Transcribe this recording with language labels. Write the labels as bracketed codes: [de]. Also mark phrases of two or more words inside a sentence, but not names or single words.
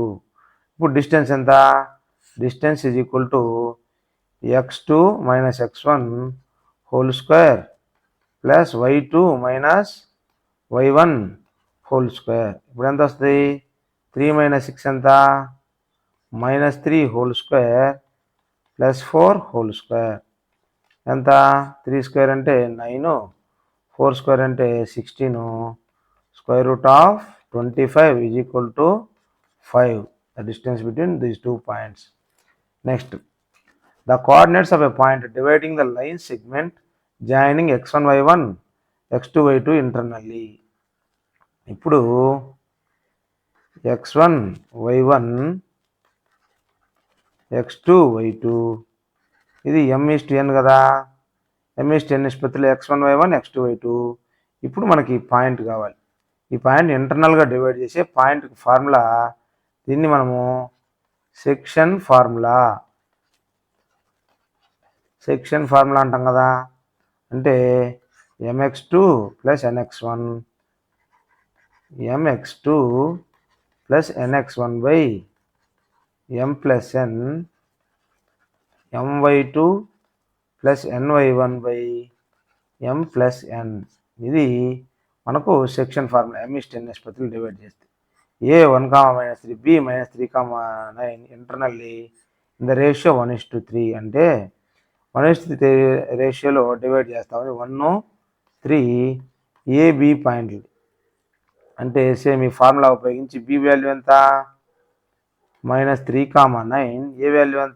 [te] ఇప్పుడు డిస్టెన్స్ ఎంత? [en] distance is equal to x2 - x1 whole square plus y2 - y1 whole square. [te] ఇప్పుడు ఎంత వస్తుంది? [en] 3 - 6 ఎంత? -3 whole square plus 4 whole square. [te] ఎంత? 3 స్క్వేర్ అంటే 9, 4 స్క్వేర్ అంటే 16. [en] √25 is equal to 5. The distance between these 2 points. Next, the coordinates of a point dividing the line segment joining x1 y1 x2 y2 internally. [te] ఇప్పుడు x1 y1 x2 y2 ఇది m/n కదా. m/n నిష్పత్తిలో x1 y1 x2 y2. ఇప్పుడు మనకి పాయింట్ కావాలి. ఈ పాయింట్ ఇంటర్నల్గా డివైడ్ చేసే [en] point formula, [te] దీన్ని మనము [en] section formula [te] అంటాం కదా. అంటే mx2 + nx1 mx2 + nx1 m + n my2 + ny1 m + n. ఇది మనకు [en] section formula. [te] m/n నిష్పత్తులు డివైడ్ చేస్తే a1, -3 b -3, 9 [en] internally in the ratio 1:3 [te] అంటే 1:3 రేషియోలో డివైడ్ చేస్తామని 1, 3 AB పాయింట్లు. అంటే సేమ్ ఈ ఫార్ములా ఉపయోగించి బి వాల్యూ ఎంత? -3, 9. ఏ వాల్యూ ఎంత?